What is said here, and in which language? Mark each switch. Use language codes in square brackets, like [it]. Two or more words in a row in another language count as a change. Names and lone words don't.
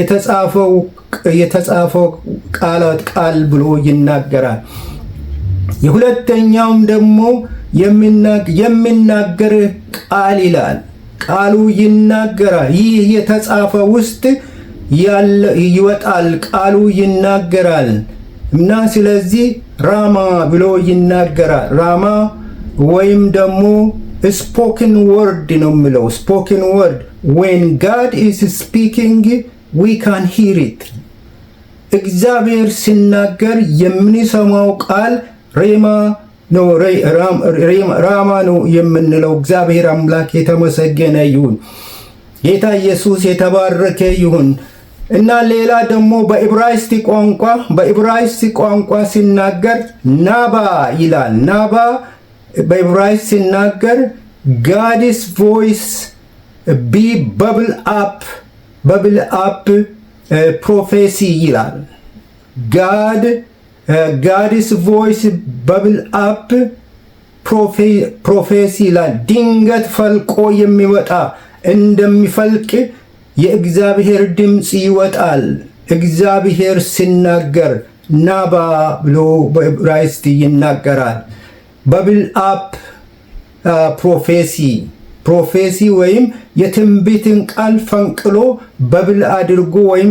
[am] የተጻፈው ቃል ብሎ ይናገራል። የሁለተኛውም ደግሞ የሚናገር ቃል ይላል። ቃሉ ይናገራል። ይህ የተጻፈ ውስጥ ይወጣል። ቃሉ ይናገራል እና ስለዚህ ራማ ብሎ ይናገራል። ራማ ወይም ደግሞ [en] spoken word [am] ነው የሚለው። [en] spoken word when God is speaking we can hear it። [am] እግዚአብሔር ሲናገር የምንሰማው ቃል ሬማ ነው፣ ራማ ነው የምንለው። እግዚአብሔር አምላክ የተመሰገነ ይሁን። ጌታ ኢየሱስ የተባረከ ይሁን። እና ሌላ ደግሞ በዕብራይስጥ ቋንቋ ሲናገር ናባ ይላል። ናባ በዕብራይስጥ ሲናገር [en] God's voice be bubble up prophecy [am] ይላል። [en] God's voice bubble up prophecy [am] ይላል። ድንገት ፈልቆ የሚወጣ እንደሚፈልቅ የእግዚአብሔር ድምፅ ይወጣል። እግዚአብሔር ሲናገር ናባ ብሎ በዕብራይስጥ ይናገራል። [en] bubble up prophecy [am] ወይም የትንቢትን ቃል ፈንቅሎ በብል አድርጎ ወይም